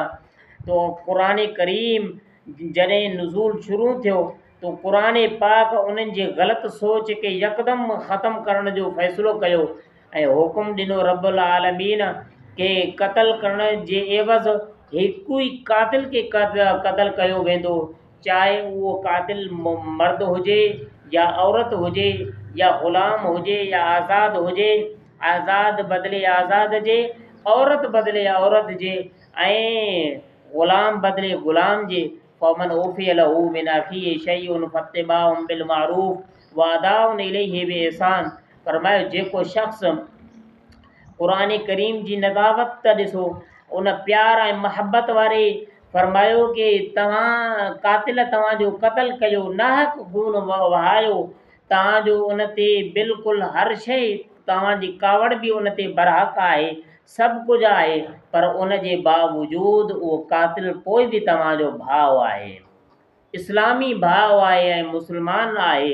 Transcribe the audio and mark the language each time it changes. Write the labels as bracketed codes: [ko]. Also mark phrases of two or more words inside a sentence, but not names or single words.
[sd] तो क़ुरान करीम जॾहिं नुज़ूल शुरू थियो तो क़ुरान पाक उन्हनि जे ग़लति सोच खे यकदमि ख़तमु करण जो फ़ैसिलो कयो ऐं हुकुम ॾिनो [ar] رب العالمين [sd] के क़त्ल करण जे एवज़ हिकु ई क़ातिल खे क़त्ल कयो वेंदो, चाहे उहो क़ातिल मर्द हुजे या औरत हुजे या ग़ुलाम हुजे या आज़ाद हुजे। आज़ाद बदिले आज़ाद जे, औरत बदिले औरत जे, ऐं ग़ुलाम बदिले ग़ुलाम जे। [ar] فمن عفي له من أخيه شيء فاتباع بالمعروف وأداء إليه بإحسان. [sd] फरमायो जेको शख़्स क़ुरान करीम जी नदावत त ॾिसो, उन प्यार ऐं महबत वारे फरमायो कि तव्हां क़ातिल तव्हांजो क़त्ल कयो, नाहक खून वहायो, तव्हांजो उन ते बिल्कुलु हर शइ, तव्हांजी कावड़ बि उन ते बरहक़ आहे, सभु कुझु आहे, पर उन जे बावजूद उहो क़ातिल पोइ बि तव्हांजो भाउ आहे, इस्लामी भाउ आहे ऐं मुस्लमान आहे।